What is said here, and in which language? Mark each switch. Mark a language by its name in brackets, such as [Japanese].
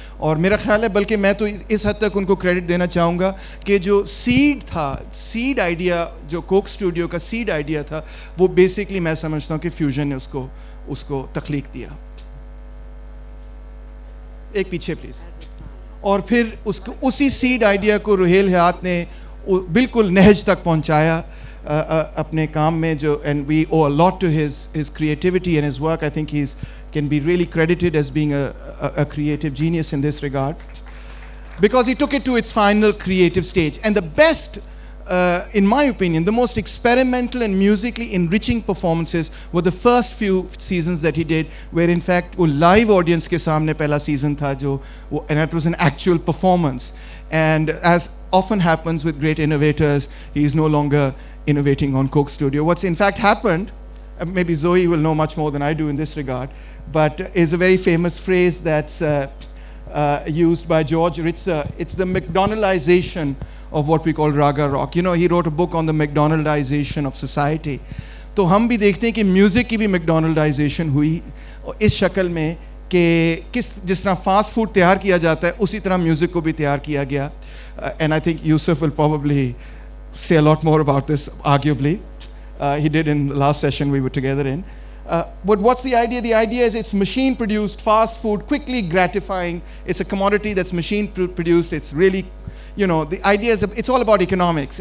[Urdu] اور میرا خیال ہے بلکہ میں تو اس حد تک ان کو کریڈٹ دینا چاہوں گا کہ جو سیڈ تھا, سیڈ آئیڈیا, جو کوک اسٹوڈیو کا سیڈ آئیڈیا تھا, وہ بیسکلی میں سمجھتا ہوں کہ فیوژن نے اس کو تخلیق دیا. ایک پیچھے پلیز. اور پھر اسی سیڈ آئیڈیا کو روہیل حیات نے بالکل نہج تک پہنچایا اپنے کام میں, جو [English] And we owe a lot to his creativity and his work. I think he can be really credited as being a creative genius in this regard, because he took it to its final creative stage. And the best, in my opinion, the most experimental and musically enriching performances were the first few seasons that he did, where in fact [Urdu] wo live audience ke samne pehla season tha jo, [English] and it was an actual performance. And as often happens with great innovators, he is no longer innovating on Coke Studio. What's in fact happened, maybe Zoe will know much more than I do in this regard, but is a very famous phrase that's used by George Ritzer. It's the McDonaldization of what we call raga rock. You know, he wrote a book on the McDonaldization of society. [Urdu] تو ہم بھی دیکھتے ہیں کہ music کی بھی McDonaldization ہوئی اس شکل میں کہ جس طرح فاسٹ فوڈ تیار کیا جاتا ہے اسی طرح میوزک کو بھی تیار کیا گیا. [English] And I think Yusuf will probably say a lot more about this, arguably. He did in the last session we were together in. But what's the idea? The idea is it's machine produced fast food, quickly gratifying. It's a commodity that's machine produced. It's really, you know, the idea is it's all about economics.